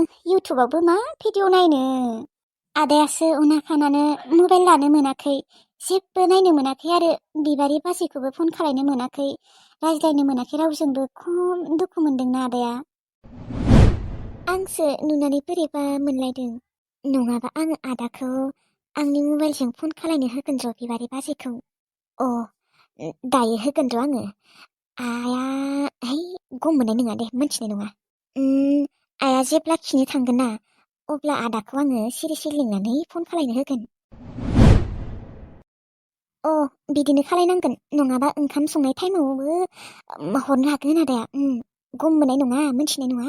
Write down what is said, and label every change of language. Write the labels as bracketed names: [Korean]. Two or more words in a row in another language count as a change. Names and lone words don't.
[Bodo] इउटुबावबो मा भिडिअ नायनो। आदायासो उना खानानो मबाइल लानो मोनाखै, जेबो नायनो मोनाखै आरो बिबारि बाजैखौबो फन खालायनो मोनाखै, रायज्लायनो मोनाखै रावजोंबो। खम दुखु मोनदोंना आदाया। आंसो नुनानै बोरैबा मोनलायदों। नङाबा आङो आदाखौ आंनि मबाइलजों फन खालायनो होगोन र' बिबारि बाजैखौ। दायो होगोन र' आङो। आया है गम मोननाय नङा दे, मोनथिनाय नङा। आया जेब्ला खिनो थांगोन ना अब्ला आदाखौ आङो सिरि सिरि लिंनानै फन खालायनो होगोन। बिदिनो खालायनांगोन, नङाबा ओंखाम संनाय टाइमावबो हरनो हागोन आदाया। गम मोननाय नङा, मोनथिनाय नङा।